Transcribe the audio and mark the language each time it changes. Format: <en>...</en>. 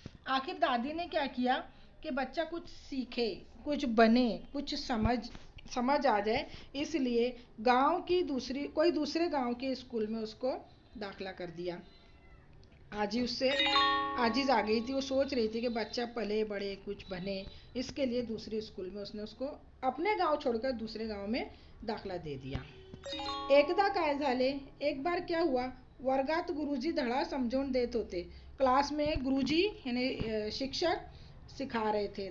<hi>आखिर दादी ने क्या किया कि बच्चा कुछ सीखे, कुछ बने, कुछ समझ आ जाए, इसलिए कोई दूसरे गांव के स्कूल में उसको दाखला कर दिया। आजी आ गई थी, वो सोच रही थी कि बच्चा पले बड़े कुछ बने, इसके लिए दूसरे स्कूल में उसने उसको अपने गांव छोड़कर दूसरे गांव में दाखला दे दिया।</hi> <mr>एकदा काय झाले,</mr> <hi>एक बार क्या हुआ,</hi> <mr>वर्गात गुरुजी धडा समजावून देत होते।</mr> <hi>क्लास में गुरुजी यानी शिक्षक सिखा रहे थे।</hi>